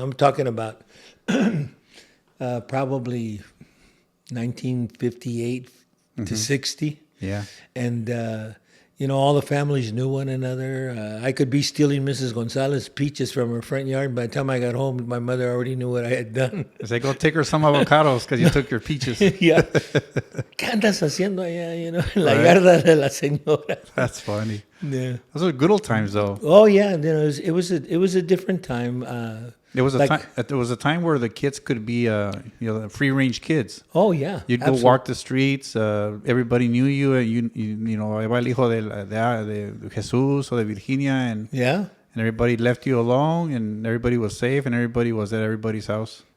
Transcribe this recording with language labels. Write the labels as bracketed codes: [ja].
[en] I'm talking about probably 1958 to 60. Yeah. And, all the families knew one another. I could be stealing Mrs. Gonzalez's peaches from her front yard. By the time I got home, my mother already knew what I had done. I say, go take her some avocados because you took your peaches. Yeah. [es] ¿Qué andas haciendo allá? En la yarda de la señora. [en] That's funny. Yeah. Those were good old times, though. Oh yeah, it was a different time. There was a time where the kids could be, free range kids. Oh yeah, you'd go walk the streets. Everybody knew you. [es] Iba el hijo de Jesús or de Virginia, [en] and everybody left you alone, and everybody was safe, and everybody was at everybody's house.